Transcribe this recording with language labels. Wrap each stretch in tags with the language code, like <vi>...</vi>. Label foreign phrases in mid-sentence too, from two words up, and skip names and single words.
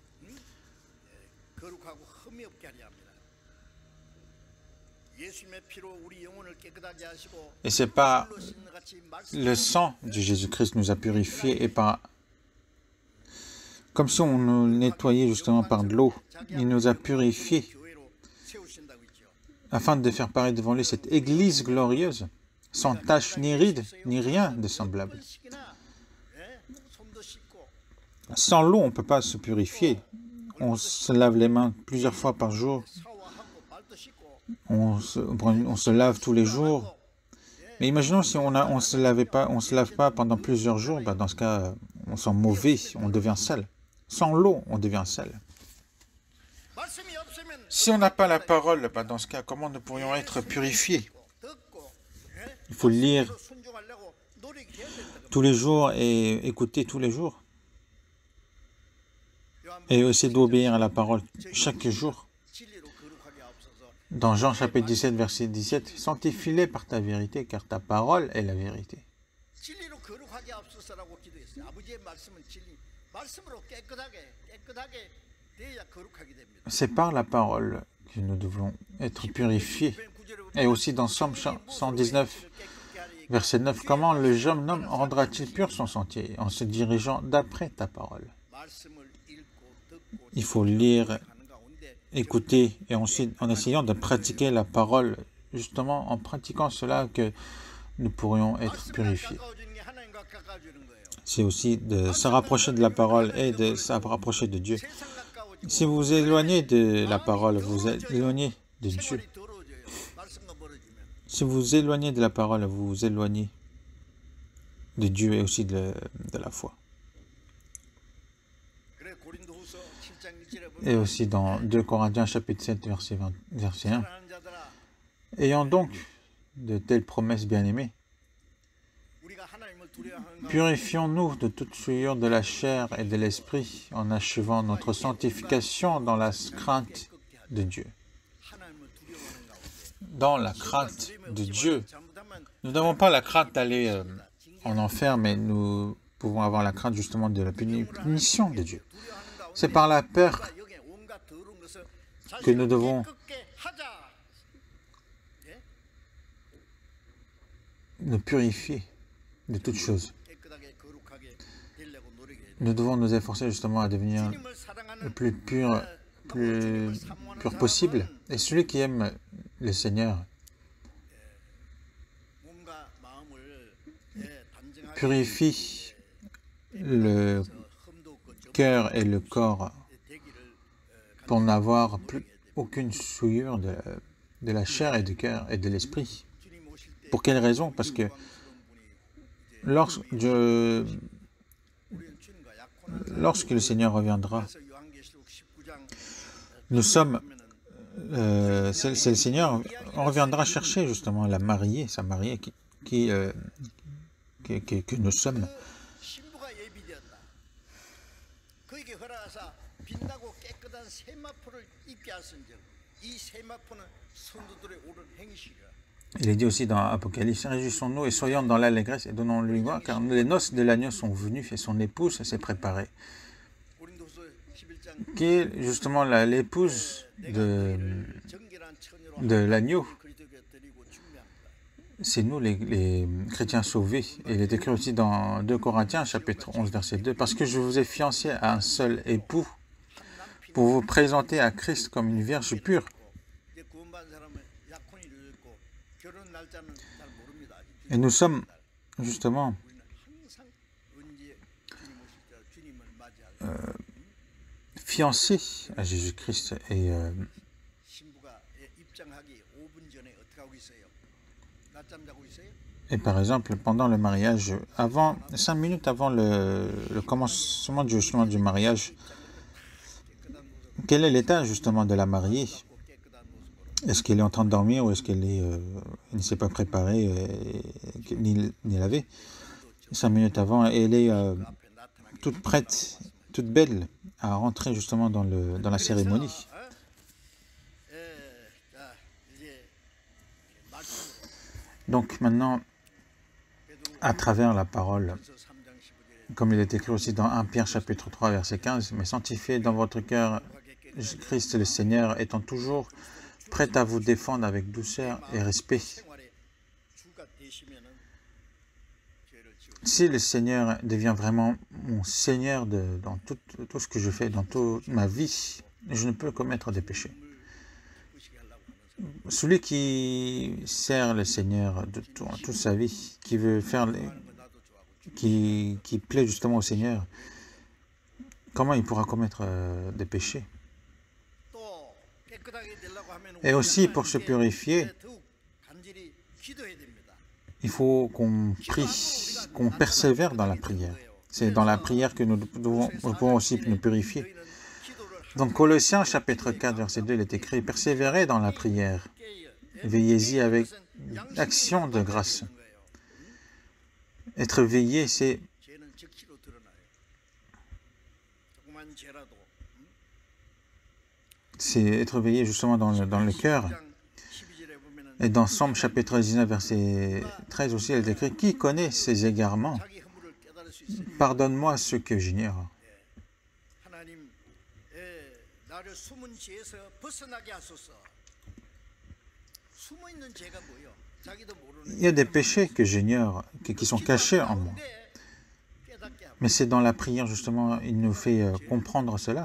<ko>거룩하고 흠이 없게 하려 합니다. 예수님의 피로 우리 영혼을 깨끗하게 하시고</ko> <fr>Et c'est pas</fr> <ko>물로 씻는 것 같이 말씀</ko> <fr>le sang de Jésus-Christ nous a purifiés et par comme si on nous nettoyait justement par de l'eau. Il nous a purifiés</fr> <ko>교회로 세우신다고 있죠.</ko> <fr>afin de faire paraître devant lui cette église glorieuse, sans tache ni ride, ni rien de semblable.</fr> <ko>씻기나 손도 씻고</ko> <fr>Sans l'eau, on ne peut pas se purifier. On se lave les mains plusieurs fois par jour.</fr> <ko>샤워하고 발도 씻고</ko> <fr>On se lave tous les jours. Mais imaginons si on se lave pas pendant plusieurs jours, bah dans ce cas, on sent mauvais, on devient sale. Sans l'eau, on devient sale.</fr> <ko>말씀이 없으면</ko> <fr>Si on n'a pas la parole, bah dans ce cas, comment nous pourrions être purifiés?</fr> <ko>듣고</ko> <fr>Il faut lire</fr> <ko>순종하려고 노력해야 된다.</ko> <fr>tous les jours et écouter tous les jours. Et aussi d'obéir à la parole chaque jour.</fr> <ko>진리로 거룩하게 하옵소서.</ko> <fr>Dans Jean chapitre 17, verset 17, « Sanctifie-les par ta vérité, car ta parole est la vérité.</fr> <ko>진리로 거룩하게 하옵소서라고 기도했어요. 아버지의 말씀은 진리. 말씀으로 깨끗하게 돼야 거룩하게 됩니다. »</ko> <fr>C'est par la parole que nous devons être purifiés. Et aussi dans Somme 119, verset 9, « Comment le jeune homme rendra-t-il pur son sentier en se dirigeant d'après ta parole ?»</fr> <ko>말씀을 읽고 듣고</ko> <fr>Il faut lire,</fr> <ko>하는 가운데</ko> <fr>écouter et ensuite en essayant de pratiquer la parole, justement en pratiquant cela que nous pourrions être</fr> <ko>말씀을</ko> <fr>purifiés.</fr> <ko>가까워지는 게 하나님과 가까워지는 거예요.</ko> <fr>C'est aussi de se rapprocher de la parole et de se rapprocher de Dieu.</fr> <ko>세상 가까워지고</ko> <fr>Si vous vous éloignez de la parole, vous vous éloignez de Dieu.</fr> <ko>생활이 더러워져요. 말씀과 멀어지면.</ko> <fr>Si vous vous éloignez de la parole, vous vous éloignez de Dieu et aussi de la foi.</fr> <ko>그래 고린도후서 7장 1절에</ko> <fr>Et</fr> <ko>보면</ko> <fr>aussi dans 2 Corinthiens chapitre 7, verset 1.</fr> <ko>사랑하는 자들아</ko> <fr>Ayant donc de telles promesses bien-aimées,</fr> <ko>우리가 하나님을 두려워하는 가</ko> <fr>purifions-nous de toute souillure de la chair et de l'esprit en achevant notre sanctification dans la crainte de Dieu.</fr> <ko>하나님을 두려워하는 가운데</ko> <fr>Dans la crainte de Dieu.</fr> <ko>잘못하면</ko> <fr>Nous n'avons pas la crainte d'aller en enfer, mais nous pouvons avoir la crainte justement de la punition de Dieu.</fr> <ko>두려워하는 가운데</ko> <fr>C'est par la peur</fr> <ko>여기에 온갖 더러운 것을</ko> <fr>que nous devons</fr> <ko>깨끗게 하자.</ko> <fr>nous purifier de toutes choses.</fr> <ko>깨끗하게 거룩하게 되려고 노력해야 돼.</ko> <fr>Nous devons nous efforcer justement à devenir</fr> <ko>주님을</ko> <fr>le</fr> <ko>사랑하는</ko> <fr>plus pur possible. Et celui qui aime le Seigneur</fr> <ko>몸과 마음을 단정하게</ko> <fr>purifie le</fr> <ko>흠도 없고</ko> <fr>cœur et le corps</fr> <ko>되기를</ko> <fr>pour n'avoir plus aucune souillure de la chair et du cœur et de l'esprit.</fr> <ko>주님 오실 때</ko> <fr>Pour quelle raison? Parce que lorsque le Seigneur reviendra,</fr> <ko>그래서 요한계시록</ko> <fr>Nous sommes, c'est le Seigneur, on reviendra chercher justement la mariée, sa mariée que nous sommes.</fr> <ko>신부가 예비되었다. 그에게 허락하사 빛나고 깨끗한 세마포를 입게 하신즉 이 세마포는 선도들의 옳은 행실이라.</ko> <fr>Il est dit aussi dans Apocalypse, réjouissons-nous et soyons dans l'allégresse et donnons-lui gloire, car les noces de l'agneau sont venues et son épouse s'est préparée.</fr> <ko>고린도서 11장</ko> <fr>Qui est justement l'épouse</fr> <ko>정결한 처녀로</ko> <fr>de l'agneau.</fr> <ko>그리스도께 드리고 준비합니다.</ko> <fr>C'est nous les chrétiens sauvés. Et il est écrit aussi dans 2 Corinthiens, chapitre 11, verset 2, parce que je vous ai fiancé à un seul époux pour vous présenter à Christ comme une vierge pure.</fr> <ko>이제 구원받은 사람은 약혼이 이루어졌고 결혼 날짜는 잘 모릅니다. 아직</ko> <fr>Et nous sommes justement</fr> <ko>우리는 항상 언제 주님 오실 때 주님을 맞이할</ko> <fr>fiancés à Jésus-Christ. Et</fr> <ko>신부가 입장하기 5분 전에 어떻게 하고 있어요? 낮잠 자고 있어요?</ko> <fr>Et par exemple, pendant le mariage, 5 minutes avant le commencement justement du mariage, quel est l'état justement de la mariée? Est-ce qu'elle est en train de dormir ou est-ce qu'elle ne s'est pas préparée ni lavée? 5 minutes avant, elle est toute prête, toute belle à rentrer justement dans la cérémonie.</fr> <ko>자, 이제 말씀으로</ko> <fr>Donc maintenant, à travers la parole,</fr> <ko>3장 15절에</ko> <fr>comme il est écrit aussi dans 1 Pierre chapitre 3 verset 15, mais sanctifiez dans votre cœur Christ le Seigneur, étant toujours prêt à vous défendre avec douceur et respect.</fr> <ko>생활의 주가 되시면은 죄를 지워.</ko> <fr>Si le Seigneur devient vraiment mon Seigneur dans tout ce que je fais, dans toute ma vie, je ne peux commettre des péchés.</fr> <ko>의식하려고 하는 사람.</ko> <fr>Celui qui sert le Seigneur de toute sa vie, qui veut faire,</fr> <ko>하는 거 나도 좋아하고</ko> <fr>qui plaît justement au Seigneur, comment il pourra commettre des péchés?</fr> <ko>또 깨끗하게 되려고 하면</ko> <fr>Et aussi pour se purifier,</fr> <ko>더욱 간절히 기도해야 됩니다.</ko> <fr>il faut qu'on prie, qu'on persévère dans la prière. C'est dans la prière que nous pouvons aussi nous purifier.</fr> <ko>저희는 기도를</ko> <fr>Donc Colossiens chapitre 4 verset 2, il est écrit, persévérez dans la prière, veillez-y avec action de grâce. Être veillé, c'est</fr> <ko>죄는 즉시로 드러나요. 조그만 죄라도</ko> <fr>être veillé justement dans le cœur.</fr> <ko>10장 12절에 보면은</ko> <fr>Et dans Somme chapitre 19 verset 13 aussi, il est écrit, qui connaît ses égarements?</fr> <ko>자기 허물을 깨달을 수 있으니</ko> <fr>Pardonne-moi ce que j'ignore.</fr> <ko>하나님 나를 숨은 죄에서 벗어나게 하소서. 숨어 있는 죄가 뭐요? 자기도 모르는</ko> <fr>Il y a des péchés que j'ignore, qui sont cachés en moi.</fr> <ko>깨닫게 하고</ko> <fr>Mais c'est dans la prière, justement, il nous fait comprendre cela.</fr>